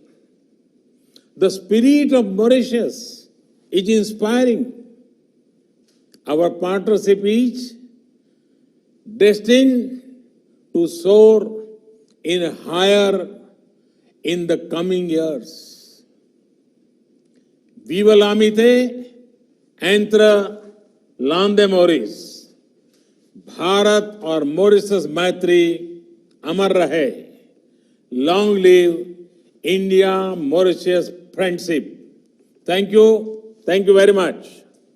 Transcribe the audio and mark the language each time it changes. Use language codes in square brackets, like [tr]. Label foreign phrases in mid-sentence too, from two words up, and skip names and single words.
[en] The spirit of Mauritius is inspiring. Our partnership is destined to soar in higher in the coming years. [fr] Viva l'amitié entre l'Inde et Maurice. [hi] Bharat और Mauritius मैत्री अमर रहे. [en] Long live India-Mauritius friendship. Thank you very much.